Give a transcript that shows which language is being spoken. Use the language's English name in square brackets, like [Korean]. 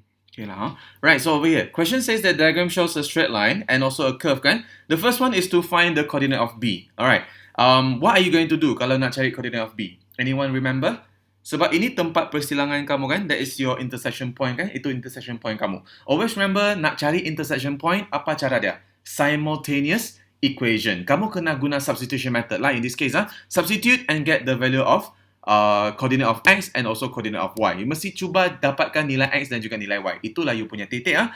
[English] Okay lah, huh? Right, so over here, question says that diagram shows a straight line and also a curve, kan? The first one is to find the coordinate of B. Alright, what are you going to do [Malay] kalau nak cari [English] coordinate of B? Anyone remember? [Malay] Sebab ini tempat persilangan kamu kan? [English] That is your intersection point kan? [Malay] Itu intersection point kamu. [English] Always remember, [Malay] nak cari intersection point, apa cara dia? [English] Simultaneous equation. [Malay] Kamu kena guna [English] substitution method lah in this case. Substitute and get the value of coordinate of x and also coordinate of y. [Malay] You mesti cuba dapatkan nilai x dan juga nilai y. Itulah you punya titik.